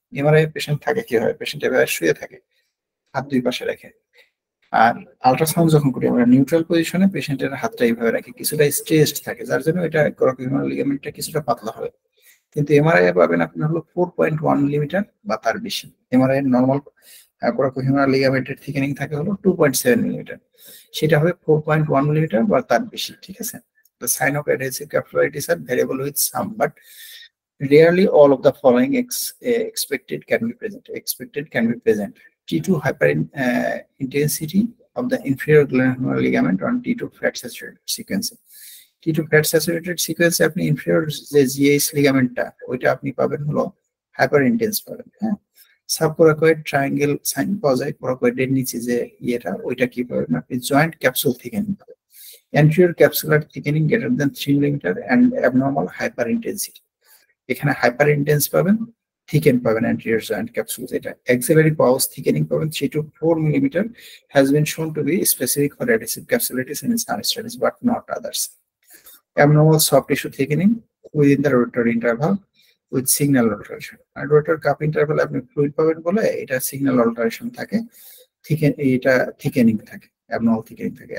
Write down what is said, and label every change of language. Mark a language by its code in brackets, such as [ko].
[bn] MRI patient থাকে কি হয়, পেশেন্ট এভাবে শুয়ে থাকে হাত দুই পাশে রেখে, আর আল্ট্রাসাউন্ড যখন করি আমরা নিউট্রাল পজিশনে পেশেন্টের হাতটা এইভাবে রাখি, কিছুটা স্ট্রেসড থাকে, যার জন্য এটা কোরাকোহিউমেরাল লিগামেন্টটা কিছুটা পাতলা হবে। কিন্তু এমআরআই পাবেন আপনি হলো 4.1 মিলিমিটার বা তার বেশি। এমআরআই নর্মাল কোরাকোহিউমেরাল লিগামেন্টের থিকেনিং থাকে হলো 2.7 মিলিমিটার, সেটা হবে 4.1 মিলিমিটার বা তার বেশি। [en] ঠিক আছে, the sign of adhesive capsulitis are variable with some, but rarely all of the following expected can be present. T2 intensity of the inferior glenohumeral ligament on T2 flat saturated sequence. [bn] T2 flat saturated sequence আপনি inferior যে GH লিগামেন্টটা ওইটা আপনি পাবেন হলো hyper intense পাবেন। হ্যাঁ, সাবকোরাকয়েড triangle sign পাওয়া যায় কোরাকয়েডের নিচে যে ইয়েটা, ওইটা কি পাবেন আপনি জয়েন্ট ক্যাপসুল থিকেনিং পাবেন। [en] anterior capsular thickening greater than 3 millimetre and abnormal hyper intensity, [bn] এখানে হাইপার ইন্টেন্স পাবেন, থিকেন পাবেন অ্যান্টেরিয়র জয়েন্ট ক্যাপসুল। যেটা অ্যাক্সিলারি পাউচ থিকেনিং পাবেন 3 to 4 millimetre, [en] has been shown to be specific for adhesive capsulitis in some studies but not others. Abnormal soft tissue thickening within the rotor interval with signal alteration, [bn] আর rotor cup interval আপনি fluid পাবেন বলে এটা signal alteration থাকে, এটা thickening থাকে, abnormal thickening থাকে।